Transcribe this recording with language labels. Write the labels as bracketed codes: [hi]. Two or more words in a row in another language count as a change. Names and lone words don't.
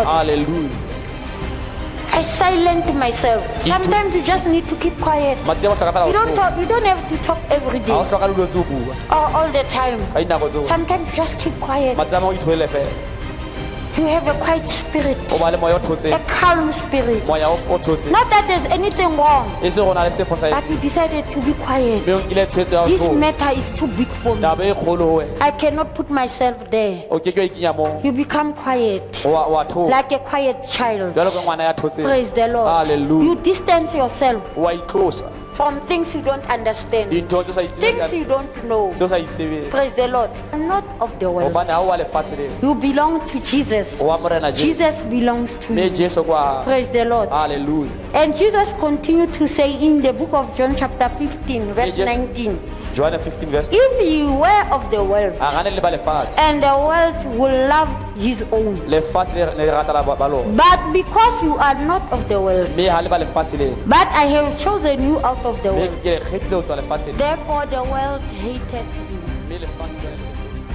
[en] Hallelujah. I silent myself. Sometimes you just need to keep quiet. You don't talk. You don't have to talk every day or all the time. Sometimes you just keep quiet. You have a quiet spirit, [st] o ba le moya o thotseng, [en] a calm spirit. [st] moya o thotseng. [en] Not that there's anything wrong, [st] E se go na le sefo sa [en] but you decided to be quiet. [st] mme o nkile tshwetso ya [en] This [st] go [en] matter is too big for me. [st] taba e kgolo ho wena. [en] I cannot put myself there. [st] O ke ke wa ikenya moo. [en] You become quiet, [st] Wa thola. [en] like a quiet child. [st] Jwalo ka ngwana ya thotseng. [en] Praise the Lord. Hallelujah. You distance yourself [st] Wa itlosa. [en] from things you don't understand, [st] Dintho tse sa [en] things [st] itsebeng. [en] you don't know. [st] Tse o sa itsebeng. [en] Praise the Lord. I'm not of the world. [st] Hobane ha o wa lefatshe lena. [en] You belong to Jesus. [st] O wa morena Jesu. [en] Jesus belongs to [st] Mme [en] you. [st] Jesu kwa. [en] Praise the Lord. Hallelujah. And Jesus continued to say in the book of John chapter 15 verse Yes. 19, [st] Johanna 15 verse. [en] if you were of the world [st] A gane le ba lefatshe. [en] and the world will love his own, [st] Lefatshe le rata la ba lona. [en] but because you are not of the world, [st] Mme ha le ba lefatshe lena. [en] but I have chosen you out of the [st] Mme [en] world, [st] ke kgethile ho tswa lefatsheng. [en] therefore the world hated you. [st] Mme lefatshe jwale le-